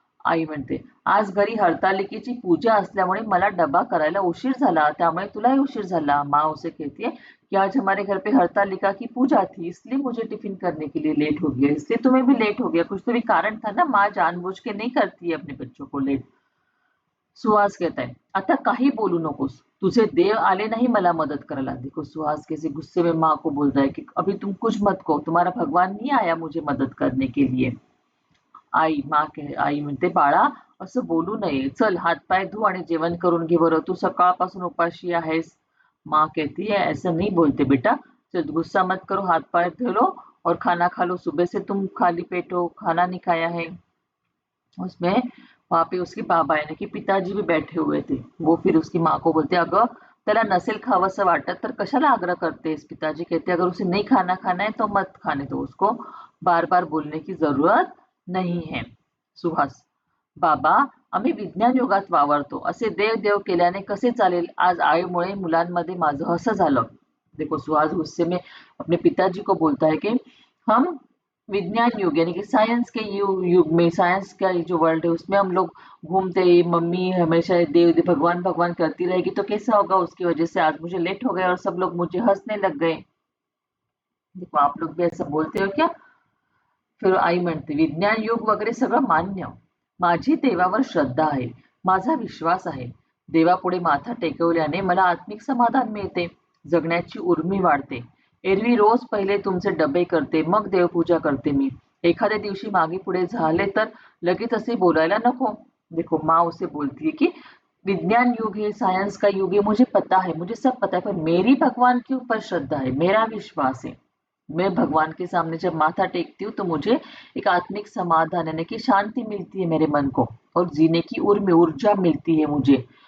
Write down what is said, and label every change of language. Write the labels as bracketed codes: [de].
[mr] आई म्हणते, आज घरी हरतालिकेची पूजा असल्यामुळे मला डबा करायला उशीर झाला, त्यामुळे तुलाही उशीर झाला। [hi] माँ उसे कहती है कि आज हमारे घर पे हरतालिका की पूजा थी, इसलिए मुझे टिफिन करने के लिए लेट हो गया, इसलिए तुम्हें भी लेट हो गया, कुछ तो भी कारण था ना, माँ जानबूझ के नहीं करती है अपने बच्चों को लेट। सुहास कहता है, [mr] आता काही बोलू नकोस, तुझे देव आले नहीं मला मदद करायला। [hi] देखो, सुहास कैसे गुस्से में माँ को बोलता है कि अभी तुम कुछ मत कहो, तुम्हारा भगवान नहीं आया मुझे मदद करने के लिए। [mr] आई म्हणते, बाळा असं बोलू नये, चल हातपाय धु आणि जेवण करून घे बरं, तू सकाळपासून उपाशी आहेस। [hi] माँ कहती है, ऐसा नहीं बोलते बेटा, चल गुस्सा मत करो, हाथ पैर धो लो और खाना खा लो, सुबह से तुम खाली पेट हो, खाना नहीं खाया है। उसमें वहां पे उसके बाबा यानी कि पिताजी भी बैठे हुए थे। वो फिर उसकी माँ को बोलते, [mr] अगं त्याला नसेल खावंसं वाटत तर कशाला आग्रह करतेस? [hi] पिताजी कहते, अगर उसे नहीं खाना खाना है तो मत खाने दो उसको, बार बार बोलने की जरूरत नहीं है। [mr] सुहास, बाबा आम्ही विज्ञान युगात वावरतो, असे देव देव केल्याने कसे चालेल? आज आईमुळे मुलांमध्ये माझं असं झालं। [hi] देखो, सुहास गुस्से में अपने पिताजी को बोलता है कि हम विज्ञान युग यानी कि साइंस के युग में, साइंस का जो वर्ल्ड है उसमें हम लोग घूमते ही, मम्मी हमेशा देव देव भगवान भगवान करती रहेगी तो कैसा होगा? उसकी वजह से आज मुझे लेट हो गया और सब लोग मुझे हंसने लग गए। देखो आप लोग भी ऐसा बोलते हो क्या? [mr] फिर आई म्हणते, विज्ञान युग वगैरे सगळं मान्य. माझी देवावर श्रद्धा आहे. माझा विश्वास आहे. देवापुढे माथा टेकवल्याने मला आत्मिक समाधान मिळते. जगण्याची उर्मी वाढते. एरवी रोज पहिले तुमचे डबे करते, मग देवपूजा करते मी. एखाद्या दिवशी मागे पुढे झाले तर लगेच असे बोलायला नको. [hi] देखो माँ उसे बोलती है कि विज्ञान युग है, साइंस का युग है, मुझे पता है, मुझे सब पता है, पर मेरी भगवान के ऊपर श्रद्धा है, मेरा विश्वास है. मैं भगवान के सामने जब माथा टेकती हूँ तो मुझे एक आत्मिक समाधान यानी कि शांति मिलती है मेरे मन को, और जीने की ऊर्जा मिलती है मुझे.